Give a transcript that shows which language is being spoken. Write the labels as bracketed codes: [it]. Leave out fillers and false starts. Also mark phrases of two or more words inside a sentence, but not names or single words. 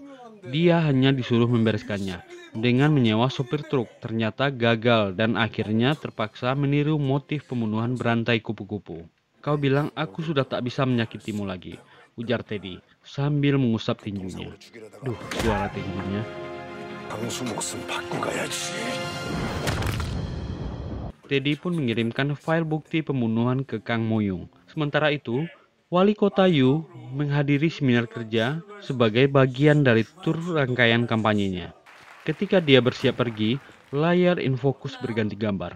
[id] Dia hanya disuruh membereskannya. Dengan menyewa sopir truk, ternyata gagal dan akhirnya terpaksa meniru motif pembunuhan berantai kupu-kupu. Kau bilang aku sudah tak bisa menyakitimu lagi, ujar Teddy sambil mengusap tinjunya. Duh, suara tinjunya. [ko] 강수 목숨 받고 가야지. [id] Teddy pun mengirimkan file bukti pembunuhan ke Kang Mo-young. Sementara itu, wali kota Yu menghadiri seminar kerja sebagai bagian dari tur rangkaian kampanyenya. Ketika dia bersiap pergi, layar infokus berganti gambar.